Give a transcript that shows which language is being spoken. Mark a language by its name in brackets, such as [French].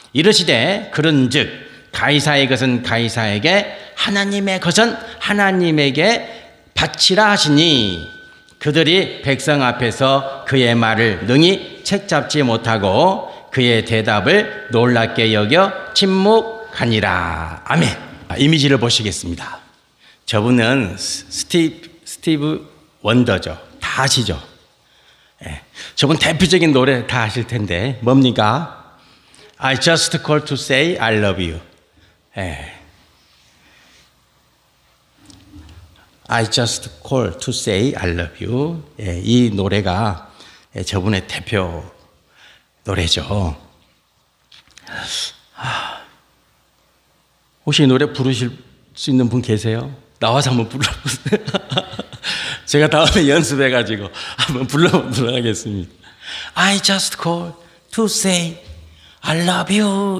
[Korean] 이르시되 그런즉 가이사의 것은 가이사에게, 하나님의 것은 하나님에게 바치라 하시니, 그들이 백성 앞에서 그의 말을 능히 책잡지 못하고 그의 대답을 놀랍게 여겨 침묵하니라. 아멘. 이미지를 보시겠습니다. 저분은 스티브 원더죠. 다 아시죠? 저분 대표적인 노래 다 아실 텐데 뭡니까? [English] I just called to say I love you. I just called to say I love you. [Korean] 이 노래가 저분의 대표 노래죠. 혹시 이 노래 부르실 수 있는 분 계세요? 나와서 한번 불러보세요. 제가 다음에 연습해가지고 한번 불러보도록 하겠습니다. [English] I just called to say I love you.